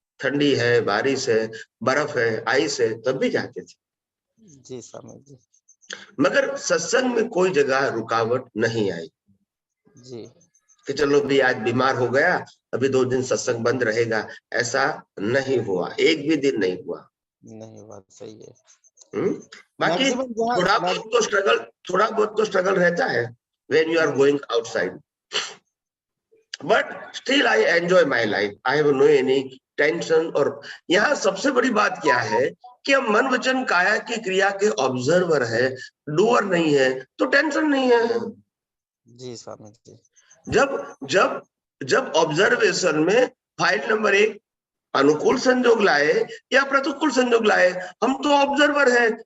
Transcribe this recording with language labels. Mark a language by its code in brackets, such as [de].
[hi] ठंडी है, बारिश है, बर्फ है, आइस है, तब भी जाते थे। जी स्वामी जी। मगर सत्संग में कोई जगह रुकावट नहीं आई जी कि चलो भी आज बीमार हो गया, अभी 2 दिन सत्संग बंद रहेगा, ऐसा नहीं हुआ, एक भी दिन नहीं हुआ। नहीं, बात सही है। बाकी थोड़ा बहुत तो स्ट्रगल रहता है [en] when you are going outside, but still I enjoy my life. I have no any tension। [hi] और यहाँ सबसे बड़ी बात क्या है कि हम मन वचन काया की क्रिया के ऑब्जर्वर है, डूअर नहीं है, तो टेंशन नहीं है। जी स्वामी जी। जब ऑब्जर्वेशन में फाइल नंबर 1 अनुकूल संजोग लाए या प्रतिकूल संजोग लाए, हम तो ऑब्जर्वर है।